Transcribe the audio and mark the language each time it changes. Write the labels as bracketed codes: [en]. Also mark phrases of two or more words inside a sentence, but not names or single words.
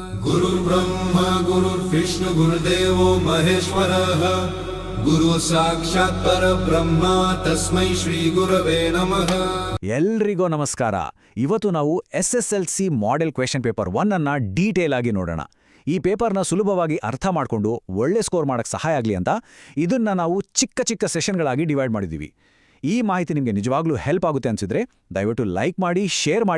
[sa] गुरुर्ब्रह्मा गुरुर्विष्णु गुरुदेवो महेश्वरः गुरु साक्षात् परब्रह्म तस्मै ಶ್ರೀ ಗುರವೇ ನಮಃ. [kn] ಎಲ್ರಿಗೂ ನಮಸ್ಕಾರ. ಇವತ್ತು ನಾವು SSLC [en] model question paper [kn] 1 ಅನ್ನ ಡೀಟೇಲ್ ಆಗಿ ನೋಡೋಣ. ಈ ಪೇಪರ್ನ ಸುಲಭವಾಗಿ ಅರ್ಥ ಮಾಡಿಕೊಂಡು ಒಳ್ಳೆ ಸ್ಕೋರ್ ಮಾಡಕ್ಕೆ ಸಹಾಯ ಆಗಲಿ ಅಂತ ಇದನ್ನ ನಾವು ಚಿಕ್ಕ ಚಿಕ್ಕ ಸೆಷನ್ಗಳಾಗಿ ಡಿವೈಡ್ ಮಾಡಿದ್ದೀವಿ. ಈ ಮಾಹಿತಿ ನಿಮಗೆ ನಿಜವಾಗ್ಲೂ ಹೆಲ್ಪ್ ಆಗುತ್ತೆ ಅನ್ಸಿದ್ರೆ ದಯವಿಟ್ಟು ಲೈಕ್ ಮಾಡಿ, ಶೇರ್ ಮಾಡಿ.